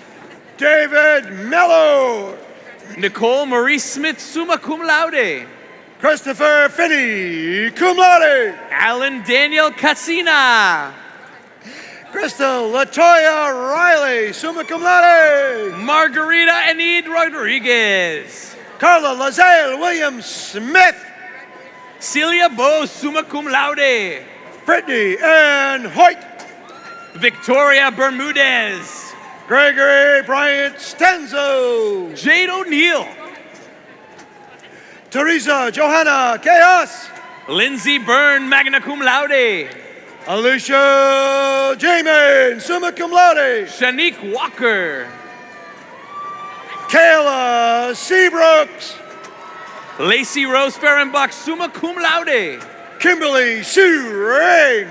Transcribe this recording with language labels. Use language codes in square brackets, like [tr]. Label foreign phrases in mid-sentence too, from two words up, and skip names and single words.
[en] David Mello. Nicole Marie Smith, [la] summa cum laude. [en] Christopher Finney, [la] cum laude. [en] Alan Daniel Cassina. Crystal Latoya Riley, [la] summa cum laude. [en] Margarita Enid Rodriguez. Carla Lazelle Williams Smith. Celia Bose, [la] summa cum laude. [en] Brittany Ann Hoyt. Victoria Bermudez. Gregory Bryant Stenzo. Jade O'Neill. Teresa Johanna Chaos. Lindsay Byrne, [la] magna cum laude. [en] Alicia Jamin, [la] summa cum laude. [en] Shanique Walker. Kayla Seabrooks. Lacey Rose Ferenbach, [la] summa cum laude. [en] Kimberly Sue Ring.